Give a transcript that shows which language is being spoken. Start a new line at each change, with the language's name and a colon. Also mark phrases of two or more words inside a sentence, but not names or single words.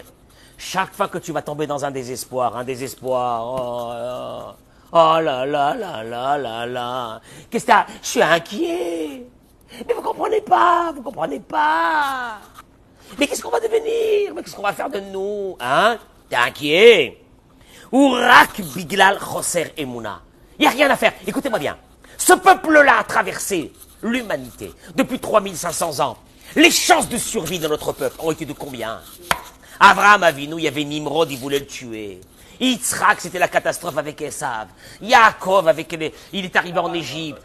French: Chaque fois que tu vas tomber dans un désespoir, oh là là là là là là. Qu'est-ce que t'as? Je suis inquiet. Mais vous comprenez pas. Mais qu'est-ce qu'on va devenir? Mais qu'est-ce qu'on va faire de nous? T'es inquiet?
Hebrew: ורק בגלל חוסר אמונה.
French: Il n'y a rien à faire. Écoutez-moi bien. Ce peuple-là a traversé l'humanité depuis 3500 ans. Les chances de survie de notre peuple ont été de combien? Abraham Avinu, il y avait Nimrod, il voulait le tuer. Yitzhak, c'était la catastrophe avec Esav. Yaakov, il est arrivé en Égypte.